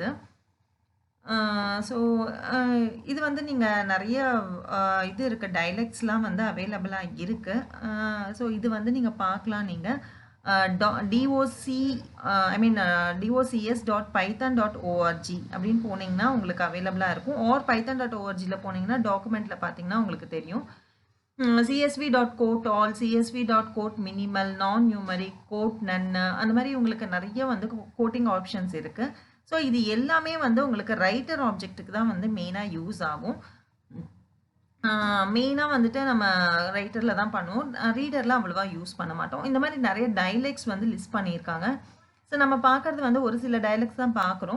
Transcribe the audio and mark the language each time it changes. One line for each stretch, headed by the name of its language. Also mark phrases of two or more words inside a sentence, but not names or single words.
Tamil: ஸோ இது வந்து நீங்கள் நிறைய இது இருக்குது, டைலக்ட்ஸ்லாம் வந்து அவைலபிளாக இருக்குது. ஸோ இது வந்து நீங்கள் பார்க்கலாம். நீங்கள் docs.python.org அப்படின்னு போனீங்கன்னா உங்களுக்கு அவைலபிளாக இருக்கும். ஆர் python.orgல போனீங்கன்னா டாக்குமெண்ட்டில் பார்த்தீங்கன்னா உங்களுக்கு தெரியும்.
English: csv.quote all, csv.quote minimal, non numeric, quote none,
Tamil: அந்த மாதிரி உங்களுக்கு நிறைய வந்து
English: quoting options
Tamil: இருக்குது. ஸோ இது எல்லாமே வந்து உங்களுக்கு
English: writer object
Tamil: தான் வந்து மெயினாக யூஸ் ஆகும். மெயினாக வந்துட்டு நம்ம ரைட்டரில் தான் பண்ணுவோம், ரீடரில் அவ்வளோவா யூஸ் பண்ண மாட்டோம். இந்த மாதிரி நிறைய டைலக்ட்ஸ் வந்து லிஸ்ட் பண்ணியிருக்காங்க. ஸோ நம்ம பார்க்குறது வந்து ஒரு சில டைலக்ட்ஸ் தான் பார்க்குறோம்.